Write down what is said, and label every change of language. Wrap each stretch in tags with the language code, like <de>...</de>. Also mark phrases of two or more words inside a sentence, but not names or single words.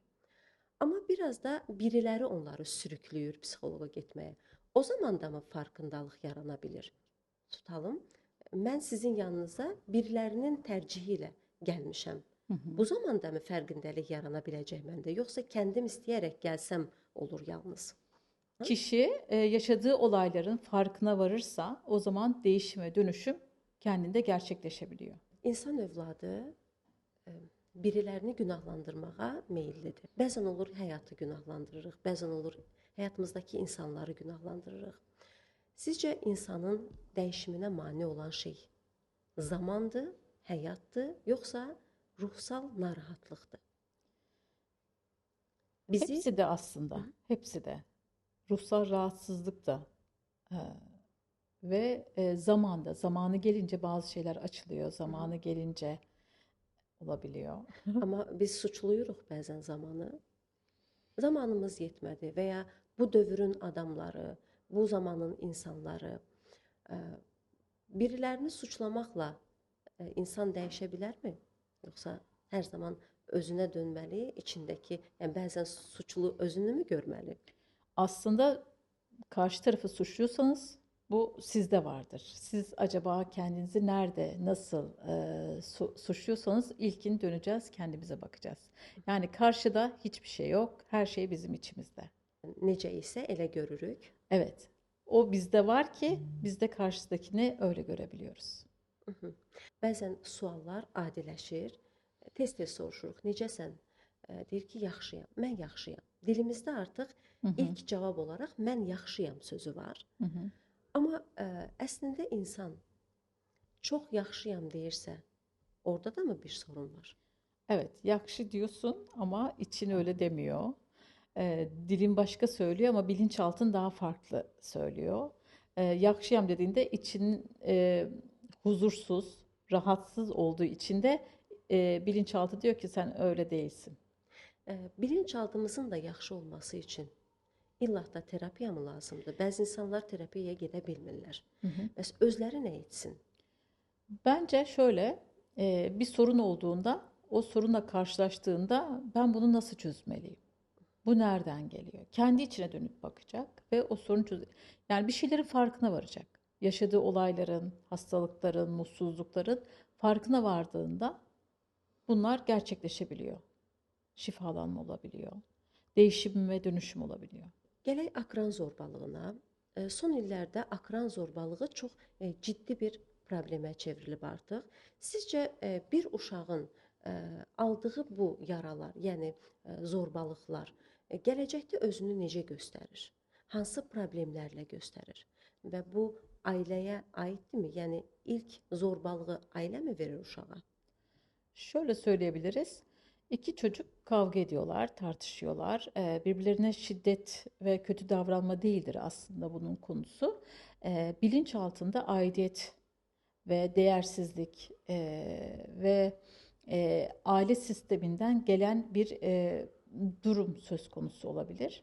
<az>Amma biraz da biriləri onları sürükləyir psixoloqa getməyə. O zaman da mı farkındalıq yarana bilir? Tutalım, mən sizin yanınıza birilərinin tərcihi ilə gəlmişəm. Hı hı. Bu zaman da mı fərqindəlik yarana biləcək məndə, yoxsa kəndim istəyərək gəlsəm olur yalnız?</az> <tr>Kişi yaşadığı olayların farkına varırsa o zaman değişim ve dönüşüm kendinde gerçekleşebiliyor.</tr> <az>İnsan övladı e, birilərini günahlandırmağa meyllidir. Bəzən olur həyatı günahlandırırıq, bəzən olur həyatımızdakı insanları günahlandırırıq. Sizcə insanın dəyişiminə mane olan şey zamandır, həyatdır, yoxsa ruhsal narahatlıqdır? Bizi</az> <tr>Hepsi de aslında, hepsi de. Ruhsal rahatsızlık da e, ve zamanı gelince bazı şeyler açılıyor, zamanı gelince olabiliyor.</tr> <az>amma biz suçluyuruq bəzən zamanı. Zamanımız yetmədi və ya bu dövrün adamları, bu zamanın insanları birilərini suçlamaqla insan dəyişə bilərmi? Yoxsa hər zaman özünə dönməli, içindəki, yəni bəzən suçlu özünü mü görməli?</az> <tr>Aslında karşı tarafı suçluyorsanız bu sizde vardır. Siz acaba kendinizi nerede, nasıl suçluyorsanız ilkin döneceğiz, kendimize bakacağız. Yani karşıda hiçbir şey yok, her şey bizim içimizde.</tr> <az>Necə isə elə görürük.</az> <tr>Evet, o bizde var ki biz de karşıdakini öyle görebiliyoruz.</tr> <az>Bəzən suallar adiləşir. Tez-tez soruşuruq, necəsən? Deyir ki, yaxşıyam, mən yaxşıyam. Dilimizdə artıq Hı hı, ilk cavab olaraq mən yaxşıyam sözü var. hı hı. Amma əslində insan çox yaxşıyam deyirsə, orada da mı bir sorun var?</az> <tr>Evet, yakşı diyorsun ama için öyle demiyor. Dilin başka söylüyor ama bilinçaltın daha farklı söylüyor. Yakşıyam dediğinde için huzursuz, rahatsız olduğu için de bilinçaltı diyor ki sen öyle değilsin.</tr> <az>Bilinçaltımızın da yaxşı olması üçün illa da terapiya mı lazımdır? Bəzi insanlar terapiyaya gedə bilmirlər. Hı hı. Bəs özləri nə etsin?</az> <tr>Bence şöyle bir sorun olduğunda, o sorunla karşılaştığında ben bunu nasıl çözmeliyim? Bu nereden geliyor? Kendi içine dönüp bakacak ve o sorunu yani bir şeylerin farkına varacak. Yaşadığı olayların, hastalıkların, mutsuzlukların farkına vardığında bunlar gerçekleşebiliyor. Şifalanma olabiliyor. Değişim ve dönüşüm olabiliyor.</tr> <az>Gələk akran zorbalığına. Son illərdə akran zorbalığı çox ciddi bir problemə çevrilib artıq. Sizcə bir uşağın aldığı bu yaralar, yəni zorbalıqlar gələcəkdə özünü necə göstərir? Hansı problemlərlə göstərir? Və bu ailəyə aiddirmi? Yəni ilk zorbalığı ailə mi verir uşağa?</az> <tr>Şöyle söyleyebiliriz. İki çocuk kavga ediyorlar, tartışıyorlar. Birbirlerine şiddet ve kötü davranma değildir aslında bunun konusu. Bilinç altında aidiyet ve değersizlik ve aile sisteminden gelen bir durum söz konusu olabilir.</tr>